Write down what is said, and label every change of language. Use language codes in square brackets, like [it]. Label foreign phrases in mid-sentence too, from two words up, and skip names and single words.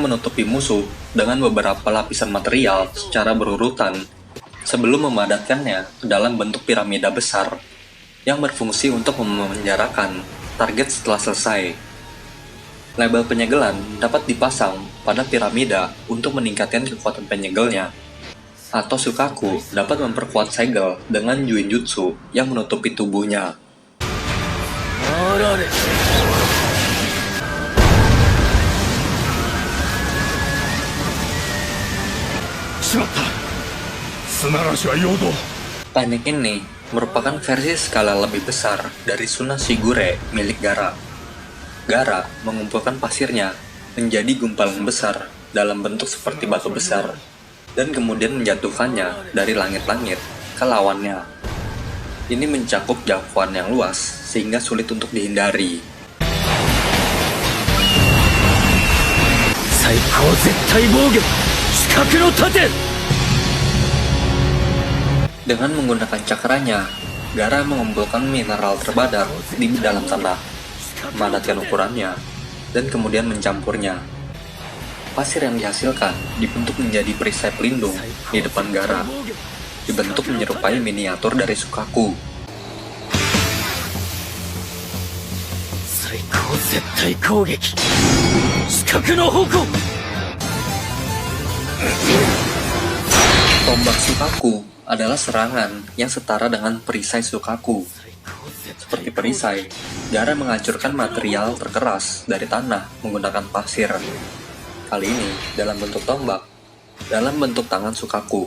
[id] menutupi musuh dengan beberapa lapisan material secara berurutan sebelum memadatkannya ke dalam bentuk piramida besar yang berfungsi untuk memenjarakan target setelah selesai. Label penyegelan dapat dipasang pada piramida untuk meningkatkan kekuatan penyegelnya, atau Sukaku dapat memperkuat segel dengan Juinjutsu yang menutupi tubuhnya. [ja] しまった。砂嵐は陽動。 [id] Teknik ini merupakan versi skala lebih besar dari Suna Shigure milik Gaara. Gaara mengumpulkan pasirnya menjadi gumpalan besar dalam bentuk seperti batu besar, dan kemudian menjatuhkannya dari langit-langit ke lawannya. Ini mencakup jangkauan yang luas sehingga sulit untuk dihindari. [ja] 最高絶対防御四角の盾。 [id] Dengan menggunakan cakranya, Gaara mengumpulkan mineral terbadak di dalam tanah, memadatkan ukurannya, dan kemudian mencampurnya. Pasir yang dihasilkan dibentuk menjadi perisai pelindung di depan Gaara, dibentuk menyerupai miniatur dari Sukaku. [ja] 最高絶対攻撃四角の矛。 [id] Tombak Sukaku adalah serangan yang setara dengan perisai Sukaku. Seperti perisai, Gaara menghancurkan material terkeras dari tanah menggunakan pasir. Kali ini dalam bentuk tombak, dalam bentuk tangan Sukaku.